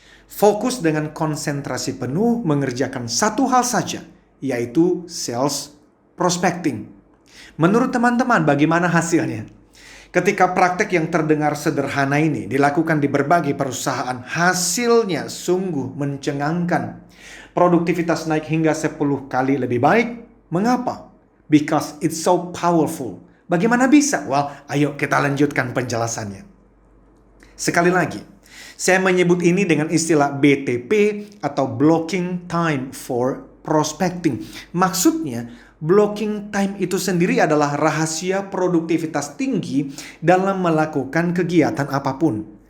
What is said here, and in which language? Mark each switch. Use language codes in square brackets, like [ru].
[id] Fokus dengan konsentrasi penuh mengerjakan satu hal saja, yaitu sales prospecting. Menurut teman-teman, bagaimana hasilnya? Ketika praktek yang terdengar sederhana ini dilakukan di berbagai perusahaan, hasilnya sungguh mencengangkan. Produktivitas naik hingga 10 kali lebih baik. Mengapa? [en] Because it's so powerful. [id] Bagaimana bisa? Well, ayo kita lanjutkan penjelasannya. Sekali lagi, saya menyebut ini dengan istilah BTP atau Blocking Time for Prospecting. Maksudnya, blocking time itu sendiri adalah rahasia produktivitas tinggi dalam melakukan kegiatan apapun.